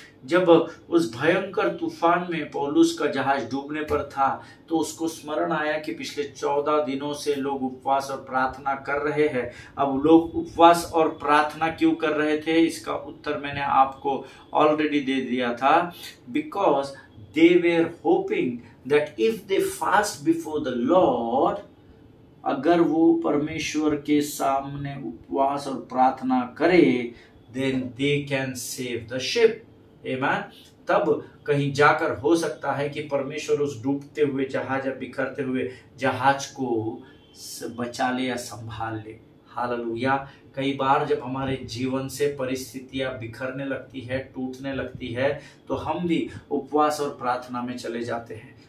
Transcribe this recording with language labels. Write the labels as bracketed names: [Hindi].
[Hindi] जब उस भयंकर तूफान में पौलुस का जहाज डूबने पर था, तो उसको स्मरण आया कि पिछले 14 दिनों से लोग उपवास और प्रार्थना कर रहे हैं। अब लोग उपवास और प्रार्थना क्यों कर रहे थे, इसका उत्तर मैंने आपको ऑलरेडी दे दिया था। [English] because they were hoping that if they fast before the Lord, [Hindi] अगर वो परमेश्वर के सामने उपवास और प्रार्थना करे, [English] then they can save the ship. Amen. [Hindi] तब कहीं जाकर हो सकता है कि परमेश्वर उस डूबते हुए जहाज या बिखरते हुए जहाज को बचा ले या संभाल ले। हालेलुया। कई बार जब हमारे जीवन से परिस्थितियां बिखरने लगती है, टूटने लगती है, तो हम भी उपवास और प्रार्थना में चले जाते हैं।